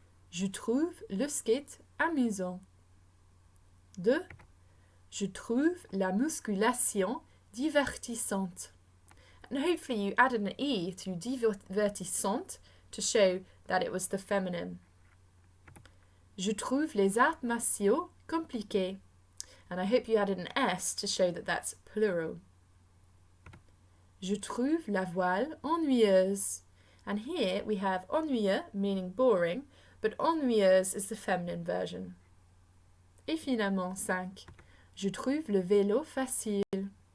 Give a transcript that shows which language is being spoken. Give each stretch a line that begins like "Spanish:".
French: Je trouve le skate amusant. 2. Je trouve la musculation divertissante.
English: And hopefully you added an E to divertissante to show that it was the feminine.
French: Je trouve les arts martiaux compliqués.
English: And I hope you added an S to show that that's plural.
French: Je trouve la voile ennuyeuse.
English: And here we have ennuyeux, meaning boring, but ennuyeuse is the feminine version.
French: Et finalement, 5. Je trouve le vélo facile.